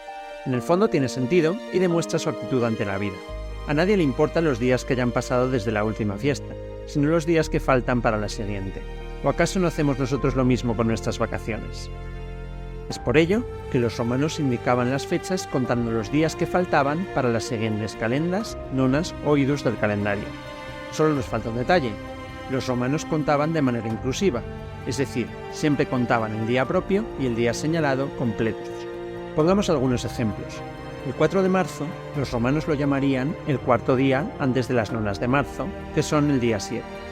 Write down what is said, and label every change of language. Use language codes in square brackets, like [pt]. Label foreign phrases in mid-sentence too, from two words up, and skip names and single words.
[es] En el fondo tiene sentido y demuestra su actitud ante la vida. A nadie le importan los días que hayan pasado desde la última fiesta, sino los días que faltan para la siguiente. ¿O acaso no hacemos nosotros lo mismo con nuestras vacaciones? Es por ello que los romanos indicaban las fechas contando los días que faltaban para las siguientes calendas, nonas o idus del calendario. Solo nos falta un detalle: los romanos contaban de manera inclusiva, es decir, siempre contaban el día propio y el día señalado completos. Pongamos algunos ejemplos. El 4 de marzo, los romanos lo llamarían el cuarto día antes de las nonas de marzo, que son el día 7.